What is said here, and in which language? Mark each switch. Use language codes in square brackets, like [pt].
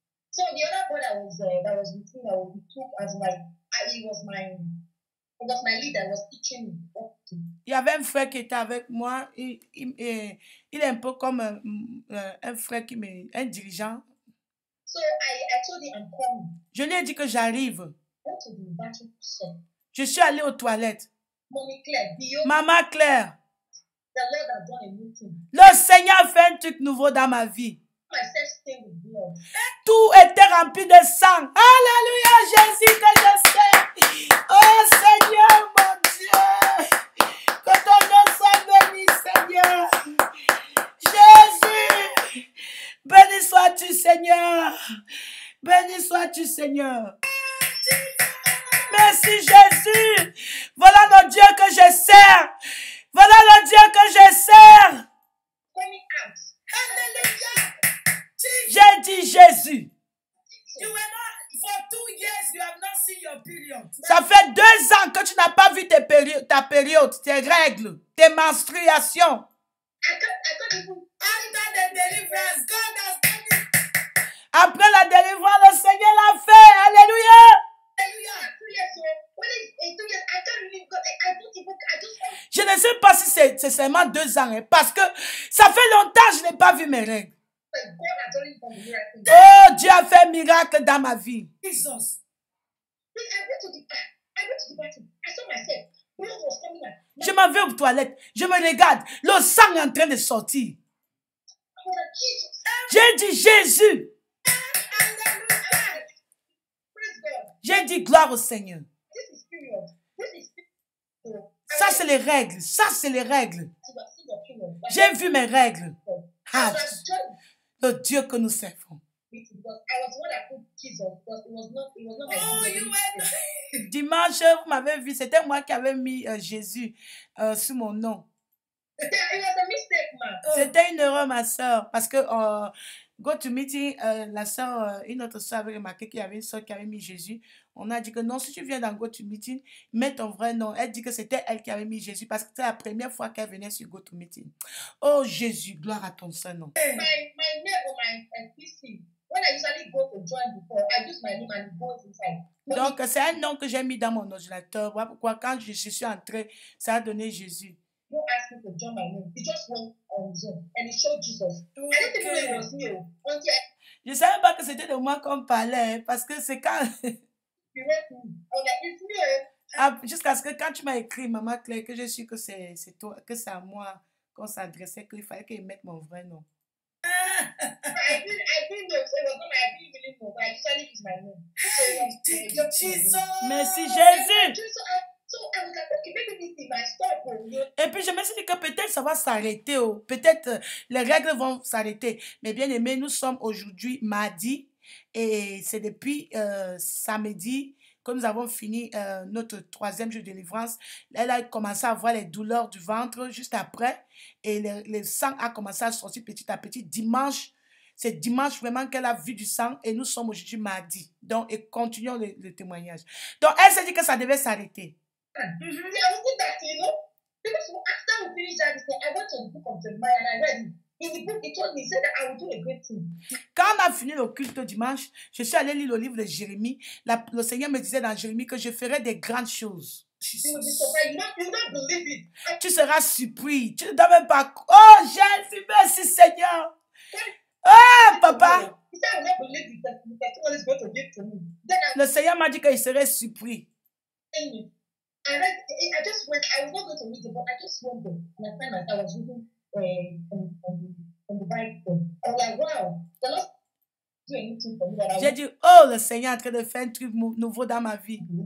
[en] so the other boy that was with me, that we took as like, it was my leader, was teaching me what to do. [fr] Il y avait un frère qui était avec moi. Il est un peu comme un frère un dirigeant. [en] So I told him I'm coming. [fr] Je lui ai dit que j'arrive. [en] I went to the bathroom. [fr] Je suis allée aux toilettes. [en] Mommy Claire, [fr] Maman Claire, [en] the Lord has done a new thing. [fr] le Seigneur fait un truc nouveau dans ma vie. [en] Myself stained with blood. [fr] Tout était rempli de sang. Alléluia, Jésus que je sais. Oh Seigneur, mon Dieu. Que ton nom soit béni, Seigneur. Jésus. Béni sois-tu, Seigneur. Béni sois-tu, Seigneur. Merci, Jésus. Voilà le Dieu que je sers. Voilà le Dieu que je sers. [en] Coming out. Hallelujah. [fr] J'ai dit Jésus. [en] You were not, for 2 years, you have not seen your period. [fr] Ça fait 2 ans que tu n'as pas vu ta période, tes règles, tes menstruations. [en] I can't even. After the deliverance, God has done it. [fr] Après la délivrance, le Seigneur l'a fait. Alléluia. [en] Hallelujah. 2 years old. When it's 2 years, I can't really go. I don't even. I just. [fr] Je ne sais pas si c'est seulement 2 ans, parce que ça fait longtemps que je n'ai pas vu mes règles. [en] God has already done the miracle. [fr] Oh, Dieu a fait un miracle dans ma vie. [en] Jesus. Then I went to the bathroom. I saw myself. Blood was coming out. [fr] Je m'en vais aux toilettes. Je me regarde. Le sang est en train de sortir. [en] I was like, Jesus. [fr] J'ai dit Jésus. [en] Hallelujah. Praise God. [fr] J'ai dit gloire au Seigneur. [en] This is period. This is period. [fr] Ça, c'est les règles. Ça, c'est les règles. [en] See the period. [fr] J'ai vu mes règles. [en] I Ah, was just [fr] le Dieu que nous servons. [en] because I was the one that put Jesus because it was not my Oh, Jesus. you were [fr] Dimanche, vous m'avez vu, c'était moi qui avais mis Jésus sur mon nom. [en] It was a mistake, man. [fr] C'était une erreur, ma soeur, parce que Go to meeting, la soeur, une autre soeur avait remarqué qu'il y avait une soeur qui avait mis Jésus. On a dit que non, si tu viens dans Go to meeting, mets ton vrai nom. Elle dit que c'était elle qui avait mis Jésus parce que c'était la première fois qu'elle venait sur Go to meeting. Oh Jésus, gloire à ton Saint-Nom. [en] My name on my PC. When I usually go to join before, I use my name and it goes inside. [fr] Donc, c'est un nom que j'ai mis dans mon ordinateur. Voilà pourquoi quand je suis entrée, ça a donné Jésus. [en] Don't ask me to join my name. It just went on Zoom and it showed Jesus. I didn't even know it was me. Until [fr] Je ne savais pas que c'était de moi qu'on parlait parce que c'est quand... [en] he wrote me. I was like, it's me. [fr] Jusqu'à ce que quand tu m'as écrit, Maman Claire, que je suis que c'est toi, que c'est à moi qu'on s'adressait, qu'il fallait qu'il mette mon vrai nom. [en] I didn't know. So it was not like I didn't really know, but I usually use my name. So Thank you, Jesus. [fr] Merci Jésus. [en] So I was like, okay, maybe this thing might stop. [fr] Et puis je me suis dit que peut-être ça va s'arrêter. Peut-être les règles vont s'arrêter. Mais bien aimé, nous sommes aujourd'hui mardi. Et c'est depuis samedi que nous avons fini notre 3e jour de délivrance. Elle a commencé à avoir les douleurs du ventre juste après. Et le sang a commencé à sortir petit à petit. Dimanche, c'est dimanche vraiment qu'elle a vu du sang. Et nous sommes aujourd'hui mardi. Donc, et continuons le témoignage. Donc, elle s'est dit que ça devait s'arrêter. [en] Yeah, I was that, you know. Because after we finished that, I went to the book of Jeremiah and I read it. In the book, it told me, it said that I will do a great thing. [fr] Quand on a fini le culte dimanche, je suis allée lire le livre de Jérémie. Le Seigneur me disait dans Jérémie que je ferai des grandes choses. [en] You will be surprised. You don't believe it. [fr] Tu seras surpris. Tu ne dois même pas... Oh, Jésus, merci Seigneur. Oh, papa. [en] He said, I will not believe it. The testimony is going to give to me. Then [fr] Le Seigneur m'a dit qu'il serait surpris. [en] I just went, I was not going to read it, but I just went there. And I found myself, I was reading from the Bible. I was like, wow, the Lord do anything for me that I [fr] J'ai dit, oh, le Seigneur est en train de faire un truc nouveau dans ma vie.